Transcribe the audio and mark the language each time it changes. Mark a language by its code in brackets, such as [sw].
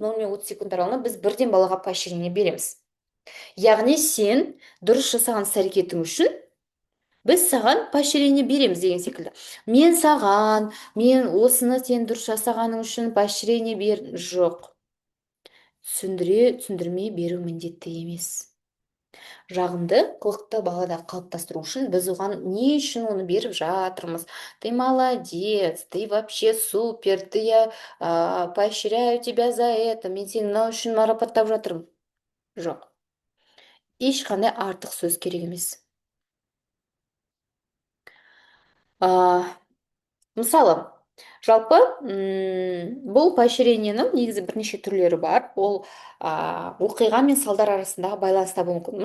[kk] 0 мен 30 секунд аралығында біз бірден балаға поощрение береміз. Яғни сен дұрыс жасаған іс-әрекетің үшін біз саған поощрение береміз деген секілді. Мен осыны сен дұрыс жасағаның үшін поощрение бер. Жоқ. Түсіндірме беру міндетті емес. Жағымды қылықты балада қалыптастыру үшін біз оған не үшін оны беріп жатырмыз? [ru] Ты молодец, ты вообще супер, я поощряю тебя за это, [kk] мен сені мынау үшін марапаттап жатырмын. Жоқ. Ешқандай артық сөз керек емес. Мысалы, Жалпы бұл поощрениенің негізі бірнеше түрлері бар. Ол оқиға мен салдар арасындағы байланыста болуы мүмкін.